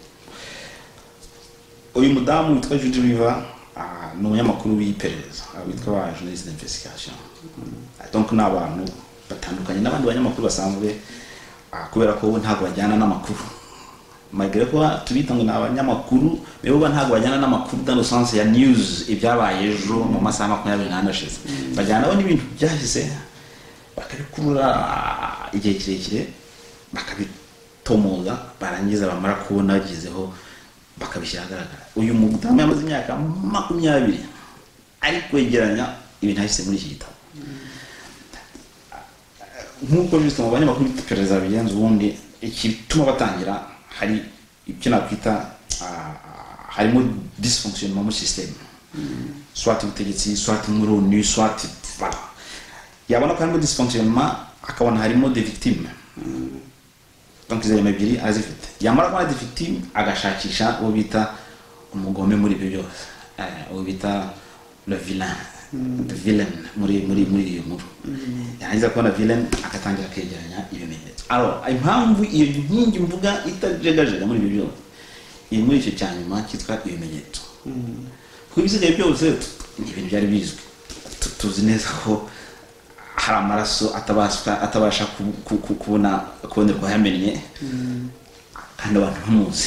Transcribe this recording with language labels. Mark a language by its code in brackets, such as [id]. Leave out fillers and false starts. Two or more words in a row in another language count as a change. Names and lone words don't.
[rw] Uyu mudamu witwa Judy River ni umunyamakuru w'iperereza witwa ba [fr] journalist d'investigation. [rw] Donc n'abantu batandukanye n'abandi banyamakuru basanzwe kubera ko ntago bajyana n'amakuru magere ko tubita ngo n'abanyamakuru bebo ntago bajyana n'amakuru [fr] dans le sens [rw] ya news ibyabaye ejo mu masaha 24 ashize bajyana n'ibintu byahise bakabikurura igihe kirekire bakabitomoza barangiza bamara kubona bagizeho bakabishyira ahagaragara. Uyu mudamu yamaze imyaka 20 ari kwegeranya ibintu ahise muri iki gitabo nk'uko bisoma abanyamakuru b'iperereza bigenza ubundi ikituma batangira hari ibyo nakwita harimo dysfonctionnement mu system soit ubutegetsi soit muri ONU [fr] soit voilà [rw] yabona ko harimo dysfonctionnement akabona harimo [fr] des victimes [rw] donc izo ebyiri azifite yamara kubona [fr] des victimes [rw] agashakisha uwo bita umugome muri ibyo byose uwo bita [fr] le villain [rw] muri iyo nkuru yarangiza kubona villain akatangira kwegeranya ibimenyetso. Alors impamvu iyo nkingi mvuga itajegajega muri ibyo byose iri muri icyo cyanyuma cyitwa ibimenyetso kuko ibisigaye byose ni ibintu byari bizwi tuzi neza ko hari amaraso atabasha kubonerwa yamennye kandi abantu bamuzi.